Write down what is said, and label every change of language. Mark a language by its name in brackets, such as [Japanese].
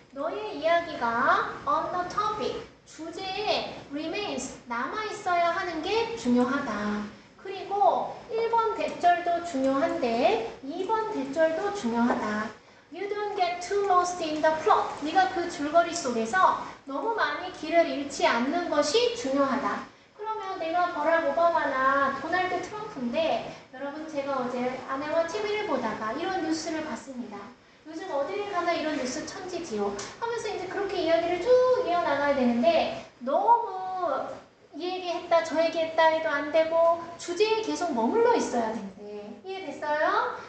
[Korean] 너의 이야기가 [English] on the topic. [Korean] 주제에 remains. 남아있어야 하는 게 중요하다. 그리고 1번 대절도 중요한데 2번 대절도 중요하다. [English] You don't get too lost in the plot. [Korean] 네가 그 줄거리 속에서 너무 많이 길을 잃지 않는 것이 중요하다. 그러면 내가 버락 오바마나 도널드 트럼프인데 여러분 제가 어제 아내와 TV를 보다가 이런 뉴스를 봤습니다. 요즘 어디를 가나 이런 뉴스 천지지요. 하면서 이제 그렇게 이야기를 쭉 이어나가야 되는데 너무 이 얘기했다 저 얘기했다 해도 안 되고 주제에 계속 머물러 있어야 되는데 이해됐어요?